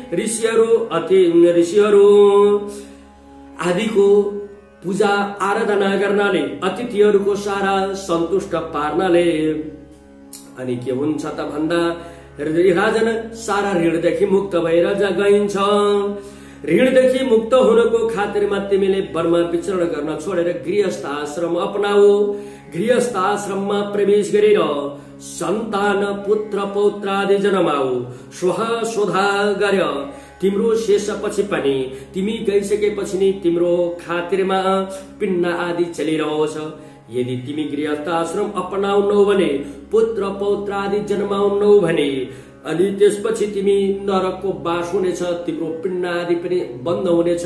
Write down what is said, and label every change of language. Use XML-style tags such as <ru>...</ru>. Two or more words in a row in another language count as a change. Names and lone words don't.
<ne>ऋषिहरू आदिको पूजा आराधना गर्नाले, अतिथिहरूको सारा सन्तुष्ट पार्नाले अनि के हुन्छ त भन्दा राजन सारा ऋणदेखि मुक्त भएर गइन्छ। ऋणदेखि मुक्त हुनको खातिरमा तिमीले वनमा विचरण गर्न छोडेर गृहस्थ आश्रम अपनाऊ। गृहस्थ आश्रममा प्रवेश गरेर सन्तान, पुत्र, पौत्र आदि जन्माऊ। स्वधा गर्य तिम्रो शेषपछि पनि, तिमी गइसकेपछि नि तिम्रो खातिरमा पिण्ड आदि चलिरहोस्। यदि तिमी गृहस्थ आश्रम अपनाउनौ भने, पुत्र पौत्र आदि जन्माउनौ भने अनि त्यसपछि तिमी नरकको बास हुनेछ, तिम्रो पिण्ड आदि पनि बन्द हुनेछ।</ne>